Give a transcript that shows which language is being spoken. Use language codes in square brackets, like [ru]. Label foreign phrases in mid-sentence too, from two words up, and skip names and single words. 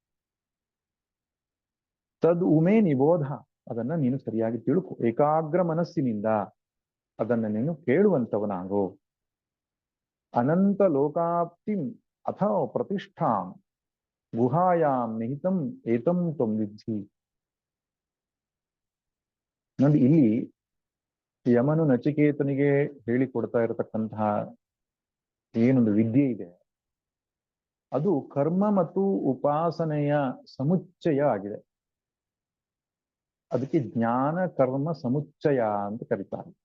[sa] ತದ್ ಉಮೇ ನಿಬೋಧ, [kn] ಅದನ್ನ ನೀನು ಸರಿಯಾಗಿ ತಿಳ್ಕೊ. ಏಕಾಗ್ರ ಮನಸ್ಸಿನಿಂದ ಅದನ್ನ ನೀನು ಕೇಳುವಂತವನಾಗೋ. [sa] ಅನಂತ ಲೋಕಾಪ್ತಿಂ ಅಥವಾ ಪ್ರತಿಷ್ಠಾಂ ಗುಹಾಯಾಂ ನಿಹಿತಂ ಏತಂ ತ್ವಂ ವಿದ್ಧಿ. [kn] ನೋಡಿ, ಇಲ್ಲಿ ಯಮನು ನಚಿಕೇತನಿಗೆ ಹೇಳಿಕೊಡ್ತಾ ಇರತಕ್ಕಂತಹ ಏನೊಂದು ವಿದ್ಯೆ ಇದೆ, ಅದು ಕರ್ಮ ಮತ್ತು ಉಪಾಸನೆಯ ಸಮುಚ್ಚಯ ಆಗಿದೆ. ಅದಕ್ಕೆ ಜ್ಞಾನ ಕರ್ಮ ಸಮುಚ್ಚಯ ಅಂತ ಕರೀತಾರೆ.